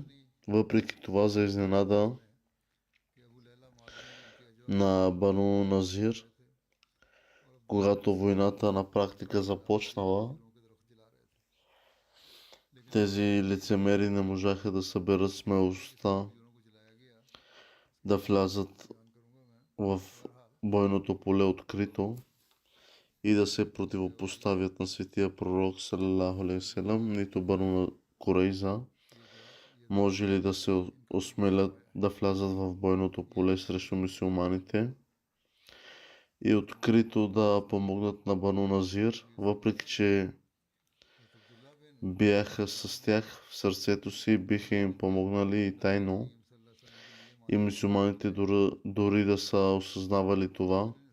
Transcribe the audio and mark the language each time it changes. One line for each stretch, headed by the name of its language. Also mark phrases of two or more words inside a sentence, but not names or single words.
Bulgarian: Въпреки това, за изненада на Бану Назир, когато войната на практика започнала, тези лицемери не можаха да съберат смелостта да влязат в бойното поле открито и да се противопоставят на светия пророк
Arabic: صلى الله عليه وسلم,
Bulgarian: нито Бану Курайза може ли да се осмелят да влязат в бойното поле срещу мюсюлманите и открито да помогнат на Бану Назир, въпреки че бяха с тях в сърцето си, биха им помогнали и тайно, и мюсюлманите дори да са осъзнавали това.